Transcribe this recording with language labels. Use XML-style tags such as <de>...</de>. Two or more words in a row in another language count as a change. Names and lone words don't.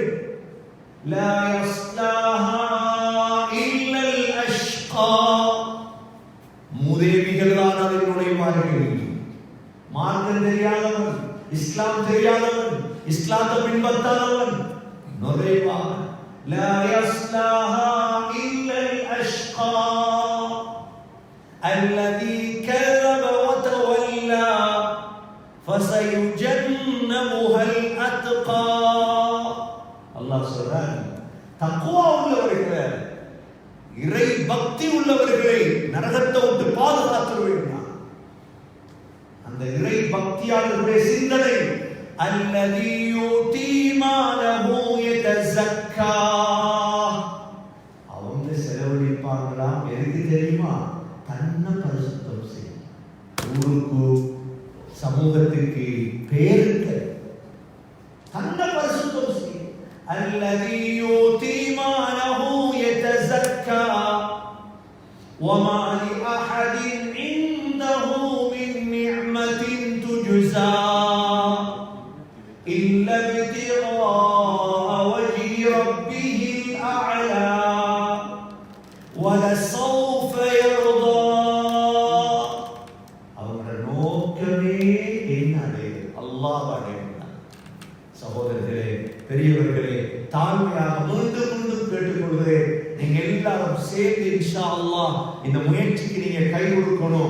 <ar>لا يصلاها إلا الأشقى,</ar> <ta>மூதேவிகள் தான் அதில் நுழைவார்கள். மார்க்கம் தெரியாதவன், இஸ்லாம் தெரியாதவன், இஸ்லாத்தை பின்பற்றாதவன் நுழைவான்.</ta> <ar>لا يصلاها إلا الأشقى الذي كذب وتولى فسيجنبها الأتقى.</ar> <ta>அல்லாஹ் சொல்றான், தக்வா உள்ளவர்களே, இறை பக்தி உள்ளவர்களை நரகத்தை விட்டு பாதுகாத்துருவேன். அந்த இறை பக்தியாளர்களுடைய சிந்தனை,</ta> <ar>الذي يؤتي ماله يتزكى,</ar> <ta>அவங்க செலவழிப்பாங்களாம். எதுக்கு தெரியுமா? தன்னை பரிசுத்தம் செய்யும், ஊருக்கு சமூகத்துக்கு பேருக்கு தன்னை பரிசுத்தம் செய்யும்.</ta> <ar>الذي يؤتي ماله يتزكى وما لأحد عنده من نعمة تجزى إلا ابتغاء وجه ربه الأعلى ولسوف يرضى.</ar> <ta>அவங்களோட நோக்கமே என்னது? அல்லாஹ் அடையணும். சகோதரர்களே, பெரியவர்களே, தாழ்மையாக மீண்டும் கேட்டுக்கொள்கிறேன், நீங்க எல்லாரும் சேர்ந்து</ta> <ar>إن شاء الله</ar> <ta>இந்த முயற்சிக்கு நீங்க கை கொடுக்கணும்.</ta>